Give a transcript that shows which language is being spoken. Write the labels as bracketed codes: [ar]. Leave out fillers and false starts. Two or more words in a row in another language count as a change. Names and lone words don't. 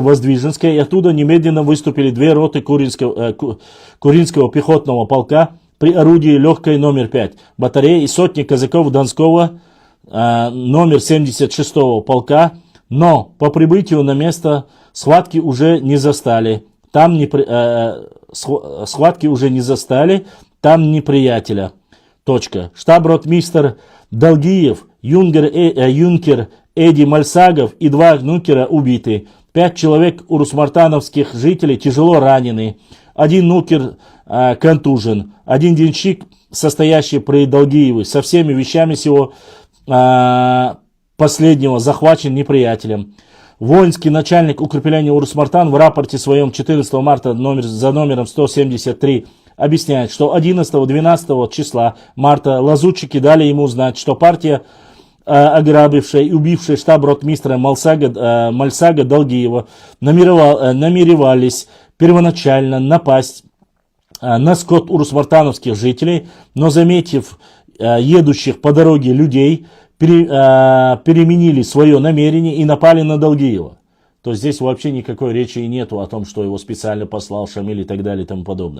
[ru] Воздвиженской, и оттуда немедленно выступили 2 роты Куринского пехотного полка при орудии легкой номер 5 батареи и сотни казаков Донского номер 76 полка, но по прибытию на место схватки уже не застали. Там неприятеля. Штаб-ротмистр Далгиев, юнкер Эди Мальсагов и 2 нукера убиты. 5 человек урус-мартановских жителей тяжело ранены. 1 нукер контужен. 1 денщик, состоящий при Далгиеве, со всеми вещами сего последнего захвачен неприятелем. Воинский начальник укрепления Урус-Мартан в рапорте своем 14 марта за номером 173 объясняет, что 11-12 числа марта лазутчики дали ему знать, что партия, ограбившая и убившая штаб-ротмистра Мальсага Далгиева, намеревались первоначально напасть на скот урус-мартановских жителей, но, заметив едущих по дороге людей, переменили свое намерение и напали на Далгиева. То есть здесь вообще никакой речи и нету о том, что его специально послал Шамиль и так далее и тому подобное.